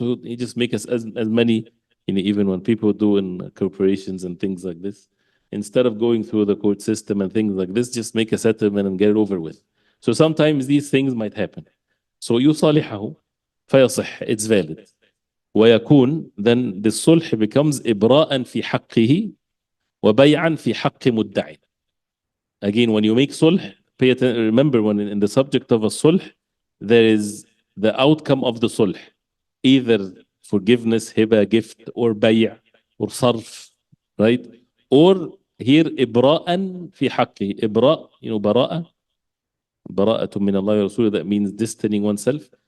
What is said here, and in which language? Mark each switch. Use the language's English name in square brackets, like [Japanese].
[English] So he just makes as many, even when people do in corporations and things like this, instead of going through the court system and things like this, just make a settlement and get it over with. So sometimes these things might happen. So [Arabic] يصالحه فيصح, [English] it's valid. [Arabic] ويكون, [English] then the sulh becomes [Arabic] إبراء في حقه وبيعا في حق مدعي. [English] Again, when you make sulh, remember when in the subject of a sulh, there is the outcome of the sulh, either forgiveness, hiba, gift, or bay' or sarf, right? Or here [Arabic] إبراء في حقه. إبراء, براءة من الله ورسوله, [English] that means distancing oneself.